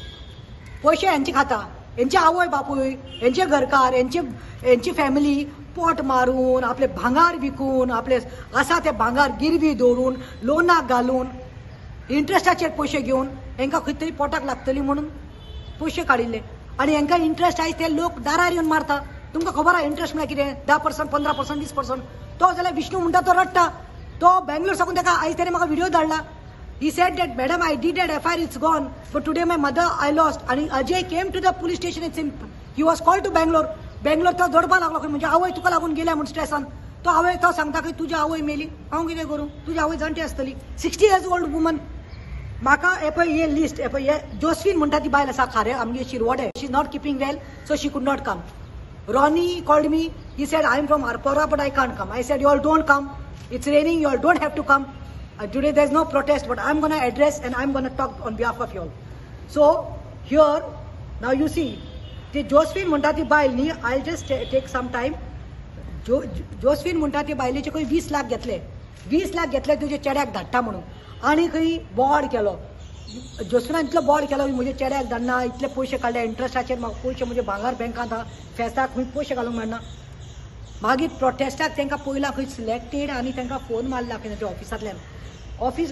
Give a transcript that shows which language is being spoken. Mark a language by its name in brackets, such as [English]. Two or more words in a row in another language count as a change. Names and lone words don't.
[Konkani] पयशे हेंचे खाता हेंचे आवय बापूय हेंचे घरकार हेंची फॅमिली पोट मारून आपले भांगार विकून आपले आसा ते भांगार गिरवी दवरून लोनाक घालून इंट्रस्टाचेर पयशे घेवन हेंकां खंय तरी पोटाक लागतली म्हणून पयशे काडिल्ले आनी हेंकां इंट्रस्ट आयज ते लोक दारार येवन मारता तुमकां खबर आहा इंट्रस्ट म्हळ्यार कितें 10% 15% 20% तो जाल्यार विष्णू म्हणटा तो रडटा तो बेंगलोर साकून ताका आयज ताणें म्हाका व्हिडिओ धाडला [English] He said that, madam, I did that FIR, it's gone. But today my mother, I lost. And Ajay came to the police station. He was called to Bangalore. [Konkani] Bangalore तो जोडपा लागलो खंय म्हणजे आवय तुका लागून गेल्या म्हूण स्ट्रेसान तो आवय तो सांगता की तुजी आवय मेली हांव कितें करूं तुजी आवय जाणटी आसतली [English] 60 years old woman [Konkani] म्हाका हे पळय हे लिस्ट हे पळय हे जोस्फीन म्हणटा ती बायल आसा खारे आमगे शिरवडे [English] She is not keeping well so she could not come Ronnie called me. He said, I am from Arpora, but I can't come. I said, you all don't come. It's raining. You all don't have to come. Today there's no protest, but I'm going to address and I'm going to talk on behalf of you all. So here, now you see, the Josephine [Konkani] म्हणटा ती बायल न्ही [English] I'll just take some time. [Konkani] Josephine म्हणटा ती बायलेचे खंय 20 लाख घेतले तुजे चेड्याक धाडटा म्हणून आनी खंय बोर्ड केलो जोस्फिनान इतलो बोर्ड केलो म्हजे चेड्याक धाडना इतले पयशे काडले इंट्रस्टाचेर म्हाका पयशे म्हजे भांगार बँकांत आहा फेस्ताक खंय पयशे घालूंक मेळना मागीर प्रोटेस्टाक तांकां पयला खंय सिलेक्टेड आनी तांकां फोन मारला खंय ताच्या ऑफिसांतल्यान ऑफिस